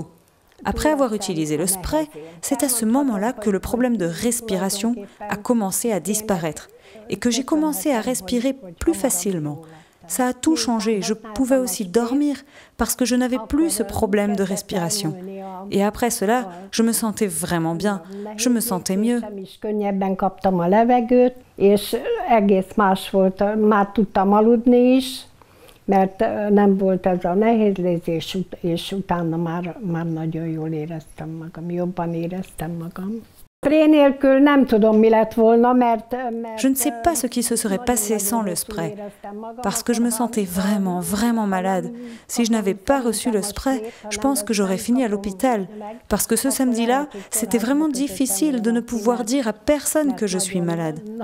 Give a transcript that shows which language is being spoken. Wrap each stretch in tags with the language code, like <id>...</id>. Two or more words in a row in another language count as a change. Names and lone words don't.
<fr>Après avoir utilisé le spray, c'est à ce moment-là que le problème de respiration a commencé à disparaître et que j'ai commencé à respirer plus facilement. Ça a tout changé. Je pouvais aussi dormir parce que je n'avais plus ce problème de respiration. Et après cela, je me sentais vraiment bien. Je me sentais mieux.</fr> <hu>Mert nem volt ez a nehézlézés, és utána már nagyon jól éreztem magam, jobban éreztem magam.</hu> <fr>Je ne sais pas ce qui se serait passé sans le spray, parce que je me sentais vraiment, vraiment malade. Si je n'avais pas reçu le spray, je pense que j'aurais fini à l'hôpital, parce que ce samedi-là, c'était vraiment difficile de ne pouvoir dire à personne que je suis malade.</fr>